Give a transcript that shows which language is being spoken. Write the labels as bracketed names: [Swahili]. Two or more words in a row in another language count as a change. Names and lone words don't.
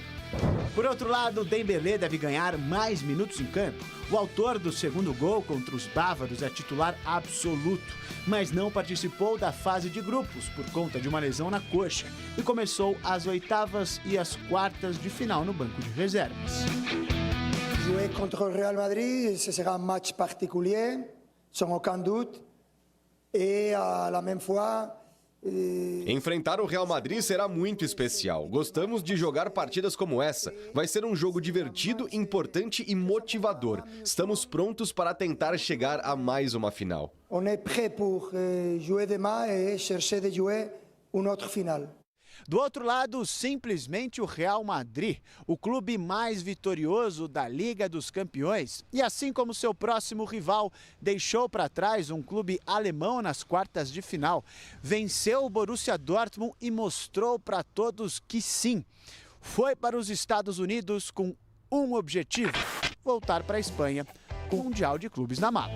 [Portuguese] Por outro lado, Dembélé deve ganhar mais minutos em campo. O autor do segundo gol contra os bávaros é titular absoluto, mas não participou da fase de grupos por conta de uma lesão na coxa e começou as oitavas e as quartas de final no banco de reservas. [French] Jouer contre o Real Madrid, ce sera un match particulier, sans aucun doute, et à la même fois. [Portuguese] Enfrentar o Real Madrid será muito especial. Gostamos de jogar partidas como essa. Vai ser um jogo divertido, importante e motivador. Estamos prontos para tentar chegar a mais uma final. [French] On est prêt pour jouer demain et chercher de jouer une autre finale. [Portuguese] Do outro lado, simplesmente o Real Madrid, o clube mais vitorioso da Liga dos Campeões. E assim como seu próximo rival, deixou para trás um clube alemão nas quartas de final. Venceu o Borussia Dortmund e mostrou para todos que sim, foi para os Estados Unidos com um objetivo: voltar para a Espanha com o Mundial de Clubes na mala.